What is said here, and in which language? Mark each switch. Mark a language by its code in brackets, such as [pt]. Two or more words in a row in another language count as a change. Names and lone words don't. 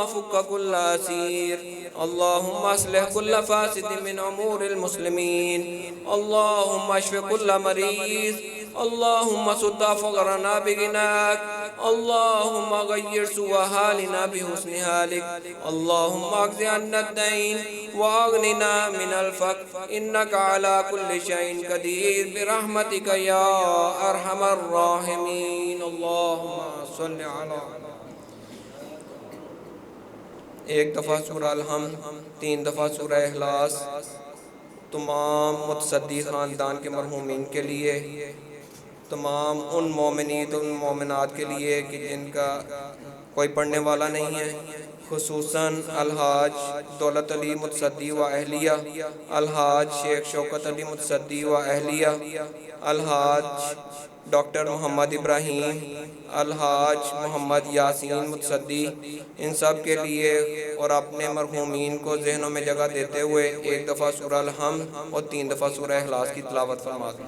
[ar] فك كل أسير اللهم اصلح كل فاسد من أمور المسلمين اللهم اشف كل مريض اللهم سد فقرنا بغناك اللهم غير سوء حالنا بحسن حالك اللهم اقض عنا الدين واغننا من الفقر انك على كل شيء قدير برحمتك يا ارحم الراحمين اللهم صل على [ur] ایک دفعہ سورہ الحمد 3 دفعہ سورہ اخلاص تمام متصدی خاندان کے مرحومین کے لیے تمام ان مومنین ان مومنات کے لیے کہ جن کا کوئی پڑھنے والا نہیں ہے، خصوصاً الحاج دولت علی متصدی و اہلیہ، الحاج شیخ شوکت علی متصدی و اہلیہ، الحاج ڈاکٹر محمد ابراہیم، الحاج محمد یاسین متصدی، ان سب کے لیے اور اپنے مرحومین کو ذہنوں میں جگہ دیتے ہوئے ایک دفعہ سورہ الحمد اور 3 دفعہ سورہ اخلاص کی تلاوت فرما دیں۔